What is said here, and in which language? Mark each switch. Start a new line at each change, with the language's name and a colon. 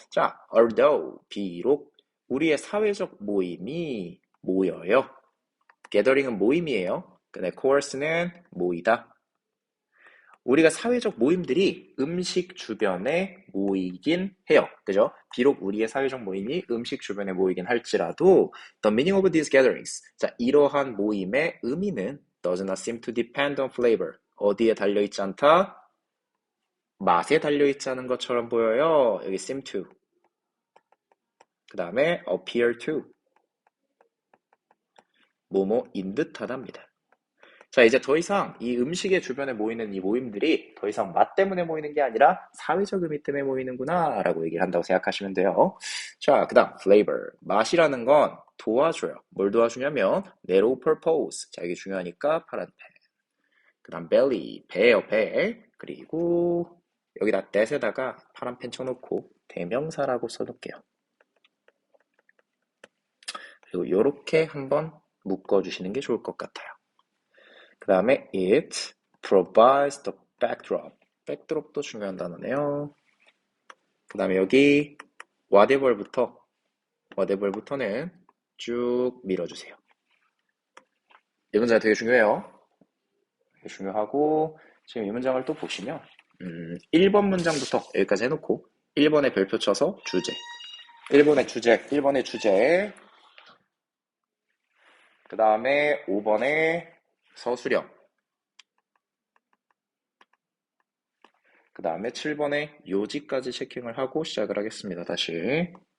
Korean: 자, although, 비록 우리의 사회적 모임이 모여요. gathering은 모임이에요. 근데 course는 모이다. 우리가 사회적 모임들이 음식 주변에 모이긴 해요. 그죠? 비록 우리의 사회적 모임이 음식 주변에 모이긴 할지라도
English: the meaning of these gatherings.
Korean: 자, 이러한 모임의 의미는
English: does not seem to depend on flavor.
Korean: 어디에 달려있지 않다? 맛에 달려있지 않은 것처럼 보여요. 여기
English: seem to.
Korean: 그 다음에
English: appear to.
Korean: 뭐뭐인 듯하답니다. 자, 이제 더 이상 이 음식의 주변에 모이는 이 모임들이 더 이상 맛 때문에 모이는 게 아니라 사회적 의미 때문에 모이는구나 라고 얘기를 한다고 생각하시면 돼요. 자, 그 다음 flavor, 맛이라는 건 도와줘요. 뭘 도와주냐면
English: narrow purpose,
Korean: 자, 이게 중요하니까 파란 펜. 그 다음 belly, 배요, 배. 그리고 여기다 that에다가 파란 펜 쳐놓고 대명사라고 써놓을게요. 그리고 이렇게 한번 묶어주시는 게 좋을 것 같아요. 그 다음에
English: it provides the backdrop.
Korean: backdrop도 중요한 단어네요. 그 다음에 여기 whatever부터는 쭉 밀어주세요. 이 문장 되게 중요해요. 되게 중요하고 지금 이 문장을 또 보시면 1번 문장부터 여기까지 해놓고 1번에 별표 쳐서 주제 1번의 주제 그 다음에 5번에 서술형 그 다음에 7번에 요지까지 체킹을 하고 시작을 하겠습니다. 다시.